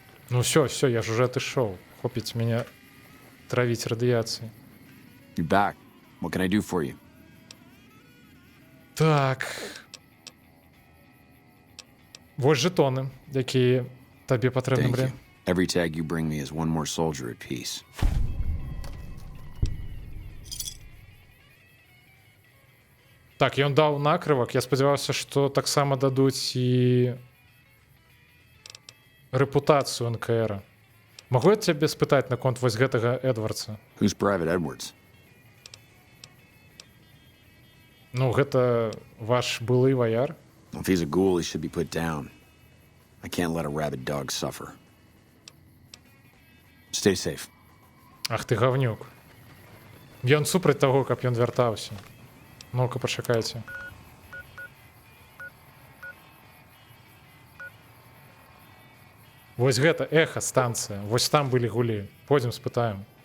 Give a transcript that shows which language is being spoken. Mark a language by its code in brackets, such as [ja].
[be] Ну все, я ж уже отышоў. Хопіць меня травіць радыяцыяй. [en] You're back. What can I do for you? [be] Так. Вось жетоны, які табе патрэбны, [en] Thank [be] блін. [en] you. Every tag you bring me is one more soldier at peace. [be] Так, ён даў накрывак. Я спадзяваўся, што таксама дадуць і рэпутацыю НКР. Магу я цябе спытаць наконт вось гэтага Эдвардса? [en] Who's Private Edwards? [be] Ну, гэта ваш былы ваяр? [en] If he's a ghoul, he should be put down. I can't let a rabid dog suffer. Stay safe. [be] Ах ты гавнюк. Ён супраць таго, каб ён вяртаўся. Ну-ка, пачакайце. Вось гэта эха станцыя. Вось там былі гулі. Пойдзем спытаем.